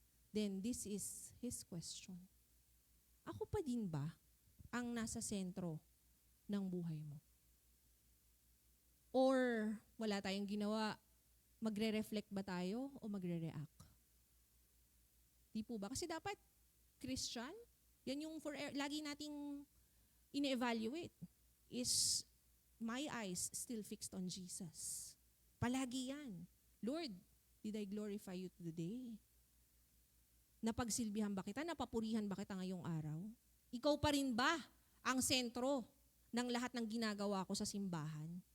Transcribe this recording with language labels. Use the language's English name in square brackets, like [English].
[English] Then this is His question. [Filipino] Ako pa din ba ang nasa sentro ng buhay mo? Or wala tayong ginawa, magre-reflect ba tayo o magre-react? Di po ba? Kasi dapat Christian, yan yung lagi nating ine-evaluate. [English] Is my eyes still fixed on Jesus? [Filipino] Palagi yan. [English] Lord, did I glorify you today? [Filipino] Napagsilbihan ba kita? Napapurihan ba kita ngayong araw? Ikaw pa rin ba ang sentro ng lahat ng ginagawa ko sa simbahan?